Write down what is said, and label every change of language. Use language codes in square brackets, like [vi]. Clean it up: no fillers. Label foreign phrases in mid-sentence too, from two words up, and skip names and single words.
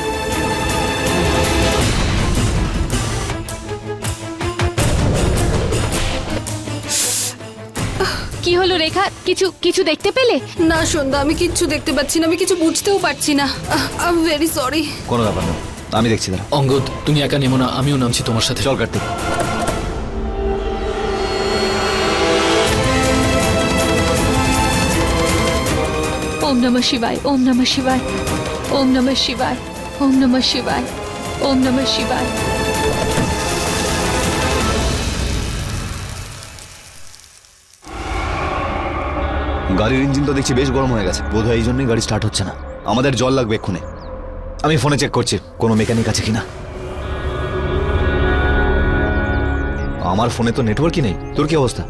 [bn] কি হলো রেখা, কিছু দেখতে পেলে? না সন্ধ্যা, আমি কিচ্ছু দেখতে পাচ্ছি না, আমি কিছু বুঝতেও পারছি না। [en] I am very sorry. [bn] কোনো ব্যাপার না, আমি দেখছি। দাঁড়া অঙ্গদ, তুমি একা নেমো না, আমিও নামছি তোমার সাথে। চল কার্তিক। [sa] ওম নমঃ শিবায়, ওম নমঃ শিবায়, ওম নমঃ শিবায়, ওম নমঃ শিবায়, ওম নমঃ শিবায়। [bn] গাড়ির ইঞ্জিন তো দেখছি বেশ গরম হয়ে গেছে, বোধহয় এই জন্যই গাড়ি স্টার্ট হচ্ছে না। আমাদের জল লাগবে এক্ষুনি। আমি ফোনে চেক করছি কোনো মেকানিক আছে কিনা। আমার ফোনে তো নেটওয়ার্কই নেই। তোর কি অবস্থা?